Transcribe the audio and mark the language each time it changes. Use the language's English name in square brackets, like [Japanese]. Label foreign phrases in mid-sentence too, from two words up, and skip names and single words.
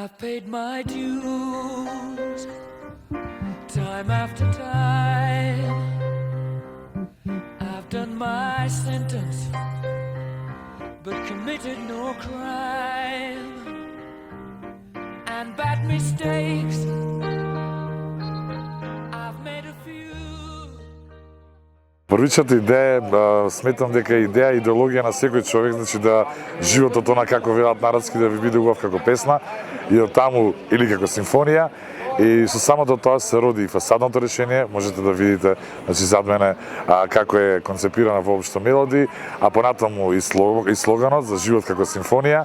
[English] paid my dues time after time. I've done my sentence but committed no crime. And bad mistakes I've made a few. [Macedonian] Првичната идеја, сметам дека е идеја, идеологија на секој човек, значи да животот она како велат народски да ви биде убав како песна и од таму или како симфонија. И со самото тоа се роди и фасадното решение, можете да видите, значи зад мене како е концепирана воопшто мелоди, а понатаму и слоганот за живот како симфонија.